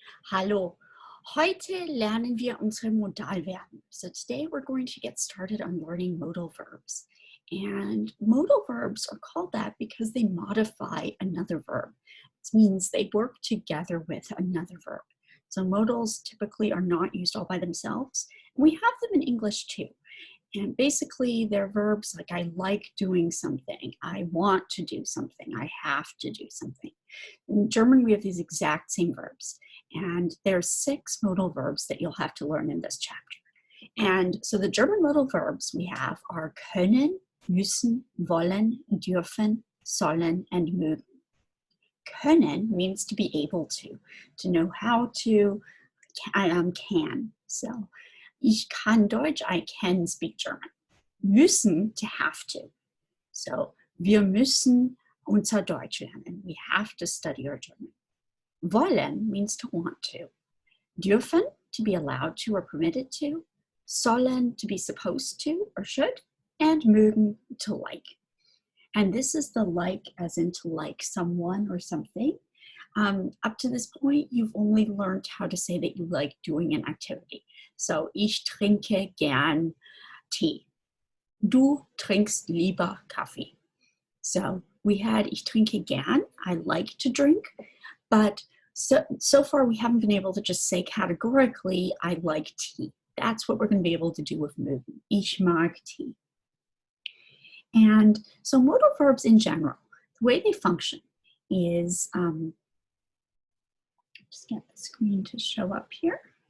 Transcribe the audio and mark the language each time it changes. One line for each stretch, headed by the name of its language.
German: Hallo, heute lernen wir unsere Modalverben.
English: So today we're going to get started on learning modal verbs. And modal verbs are called that because they modify another verb. It means they work together with another verb. So modals typically are not used all by themselves. We have them in English too. And basically they're verbs like I like doing something, I want to do something, I have to do something. In German, we have these exact same verbs. And there's 6 modal verbs that you'll have to learn in this chapter. And so the German modal verbs we have are können, müssen, wollen, dürfen, sollen, and mögen. Können means to be able to know how to, can. So,
German: ich kann Deutsch,
English: I can speak German. Müssen, to have to.
German: So, wir müssen unser Deutsch lernen.
English: We have to study our German. Wollen means to want to. Dürfen, to be allowed to or permitted to. Sollen, to be supposed to or should. And mögen, to like. And this is the like as in to like someone or something. Up to this point, you've only learned how to say that you like doing an activity.
German: So, ich trinke gern Tee. Du trinkst lieber Kaffee.
English: So we had
German: ich trinke gern,
English: I like to drink, but so far we haven't been able to just say categorically, I like tea. That's what we're going to be able to do with mögen.
German: Ich mag Tee.
English: And so modal verbs in general, the way they function is, just get the screen to show up here.